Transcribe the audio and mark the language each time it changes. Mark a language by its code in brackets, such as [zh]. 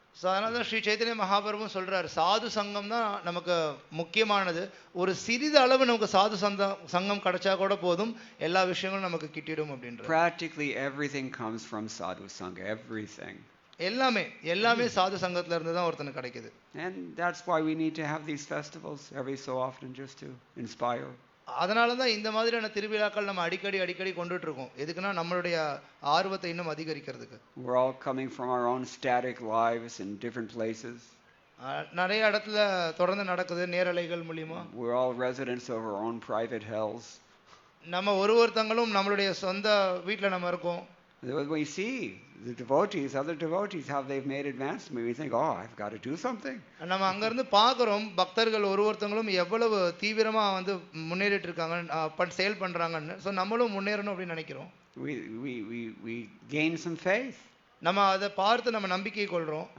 [ta] அதனால தான் ஸ்ரீ சைத்தன்ய மகாபிரபு சொல்றாரு, சாது சங்கம் தான் நமக்கு முக்கியமானது. ஒரு சிறிது அளவு நமக்கு சாது சங்கம் கிடைச்சா கூட போதும், எல்லா விஷயங்களும் நமக்கு கிட்டிடும் அப்படின்ற. [en] Practically everything comes from Sadhu Sangha, everything. [ta] எல்லாமே சாது சங்கத்துல இருந்து தான் ஒருத்தனுக்கு கிடைக்குது. [en] And that's why we need to have these festivals every so often, just to inspire. [ta] அதனால தான் இந்த மாதிரியான திருவிழாக்கள் நம்ம அடிக்கடி கொண்டுட்டு இருக்கோம். எதுக்குன்னா நம்மளுடைய ஆர்வத்தை இன்னும் அதிகரிக்கிறதுக்கு. [en] We're all coming from our own static lives in different places. [ta] நிறைய இடத்துல தொடர்ந்து நடக்குது நேரலைகள் மூலமா. [en] We're all residents of our own private hells. [ta] நம்ம ஒருத்தங்களும் நம்மளுடைய சொந்த வீட்ல நம்ம இருக்கோம். [en] We see the devotees, other devotees, how they've made advancement. We think, oh, I've got to do something. [ta] நம்ம அங்கிருந்து பார்க்குறோம் பக்தர்கள் ஒருத்தங்களும் எவ்வளவு தீவிரமா வந்து முன்னேறிட்டு இருக்காங்க செயல் பண்றாங்கன்னு. ஸோ நம்மளும் முன்னேறணும் அப்படின்னு நினைக்கிறோம். [en] We gain some faith. [ta] நம்ம அதை பார்த்து நம்ம நம்பிக்கை கொள்றோம்.